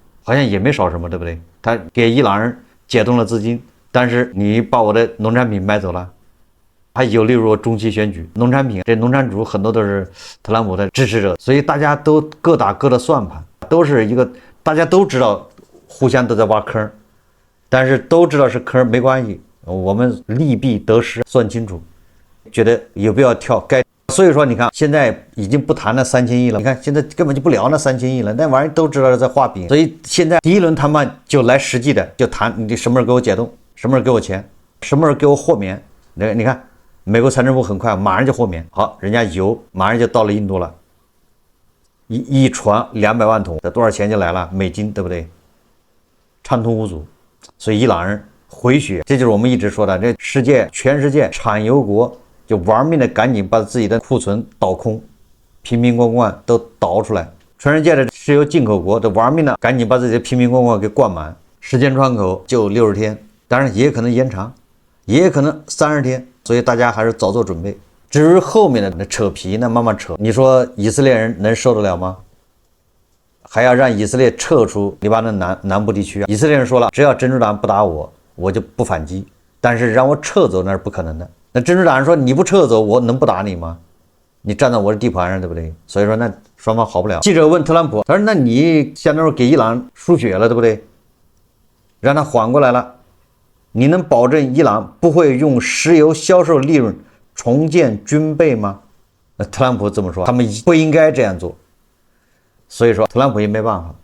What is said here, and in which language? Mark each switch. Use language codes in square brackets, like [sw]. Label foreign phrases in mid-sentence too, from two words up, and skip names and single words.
[zh] 好像也沒少什麼，對不對？他給伊朗人解凍了資金，但是你把我的農產品買走了，還有例如中期選舉，農產品，這農產主很多都是特朗普的支持者，所以大家都各打各的算盤，都是一個大家都知道互相都在挖坑，但是都知道是坑沒關係，我們利弊得失算清楚。覺得有必要跳該，所以說你看現在已經不談那3000億了，你看現在根本就不聊那3000億了，那玩意都知道是在畫餅。所以現在第一輪談判就來實際的，就談你什麼時候給我解凍，什麼時候給我錢，什麼時候給我豁免。你看美國財政部很快馬上就豁免，好，人家油馬上就到了印度了，一船200萬桶，這多少錢就來了，美金，對不對？暢通無阻。所以伊朗人回血，這就是我們一直說的，這全世界產油國就玩命的趕緊把自己的庫存倒空，瓶瓶罐罐都倒出來。全世界的石油進口國都玩命的趕緊把自己的瓶瓶罐罐給灌滿，時間窗口就60天，當然也可能延長，也可能30天，所以大家還是早做準備。至于後面的那扯皮，那慢慢扯，你說以色列人能受得了嗎？還要讓以色列撤出黎巴嫩南部地區啊！以色列人說了，只要真主黨不打我，我就不反擊，但是讓我撤走那是不可能的。那真主黨人說，你不撤走，我能不打你嗎？你站在我的地盤上，對不對？所以說那雙方好不了。記者問特朗普，他說，那你相當於給伊朗輸血了，對不對？讓它緩過來了，你能保證伊朗不會用石油銷售利潤重建軍備嗎？那特朗普這麼說，他們不應該這樣做。所以說，特朗普也沒辦法。